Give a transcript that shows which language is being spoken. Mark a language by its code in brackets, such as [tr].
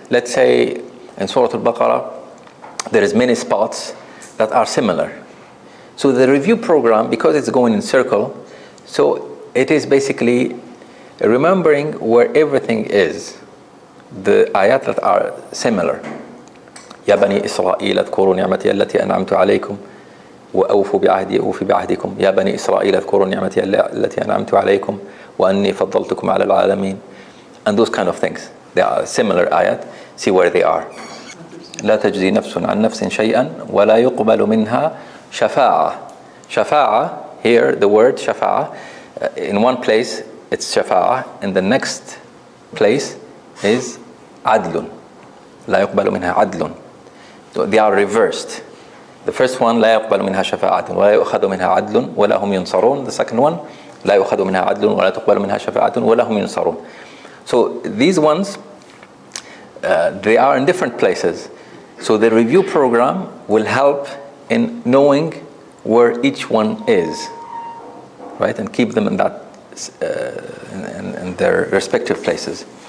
[en] Let's say in Surah Al-Baqarah, there is many spots that are similar. So the review program, because it's going in circle, so it is basically remembering where everything is, the ayat that are similar. [ar] يا بني إسرائيل اذكروا نعمتي التي أنعمت عليكم وأوفوا بعهدي أوفي بعهدكم يا بني إسرائيل اذكروا نعمتي التي أنعمت عليكم وأني فضلتكم على العالمين, [en] and those kind of things. They are similar ayat. See where they are. [ar] لا تجزي نفس عن نفس شيئا ولا يقبل منها شفاعة. [en] شفاعة, here the word شفاعة, in one place it's شفاعة, in the next place is عدل. [ar] لا يقبل منها عدل. [en] So they are reversed. The first one [ar] لا يقبل منها شفاعة ولا يؤخذ منها عدل ولا هم ينصرون. [en] The second one [ar] لا يؤخذ منها عدل ولا تقبل منها شفاعة ولا هم ينصرون. [en] So these ones, they are in different places. So the review program will help in knowing where each one is, right, and keep them in that in their respective places.